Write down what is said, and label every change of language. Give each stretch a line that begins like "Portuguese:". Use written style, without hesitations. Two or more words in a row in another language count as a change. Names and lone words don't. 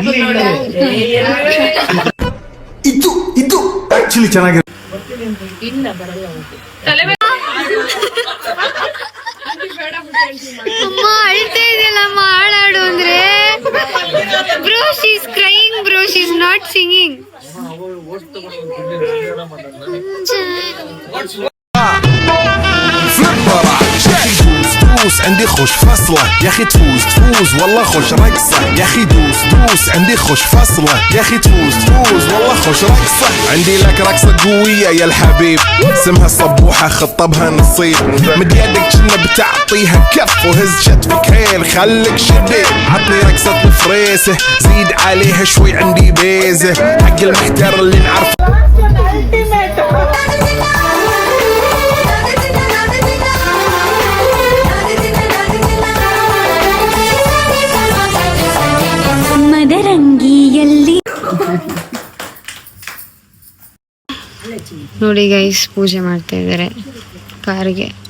Kannada: ಇದು ಆಕ್ಚುಲಿ ಚೆನ್ನಾಗಿದೆ. ಅಮ್ಮ ಅಳ್ತಾ ಇದೆಯಲ್ಲ ಅಮ್ಮ, ಹಾಡಾಡು ಅಂದ್ರೆ.
English: Bro, she is crying bro, She is not singing.
Arabic: دوس عندي خوش فصلة يا اخي، تفوز والله خوش رقصة يا اخي، دوس عندي خوش فصلة يا اخي، تفوز والله خوش رقصة. عندي لك رقصة قوية يا الحبيب، اسمها صبوحة خطبها نصيب، مد يدك كنا بتعطيها كف وهز شتفك هيل خليك شبيب. عطني رقصة الفريسة زيد عليها شوي، عندي بيزة حق المحتر اللي نعرفه.
Kannada: ಮದರಂಗಿಯಲ್ಲಿ ನೋಡಿ ಗೈಸ್, ಪೂಜೆ ಮಾಡ್ತಾ ಇದ್ದಾರೆ ಕಾರಿಗೆ.